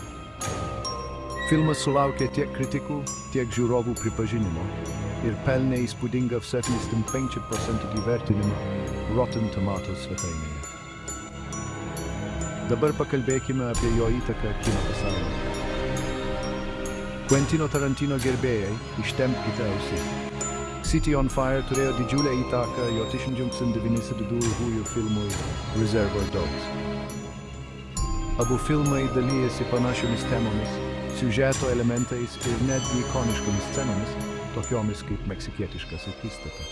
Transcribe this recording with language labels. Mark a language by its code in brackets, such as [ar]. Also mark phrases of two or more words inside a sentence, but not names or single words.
[lt] Filmas sulaukė tiek kritikų, tiek žiūrovų pripažinimo ir pelnė įspūdingą 75% įvertinimą Rotten Tomatoes svetainėje. Dabar pakalbėkime apie jo įtaką kino pasaulyje. Quentino Tarantino gerbėjai, ištempkite ausis. City on Fire turėjo didžiulę įtaką jo 1992 filmui Reservoir Dogs. Abu filmai dalijasi panašiomis temomis, siužeto elementais ir netgi ikoniškomis scenomis, tokiomis kaip meksikietiškas akistata.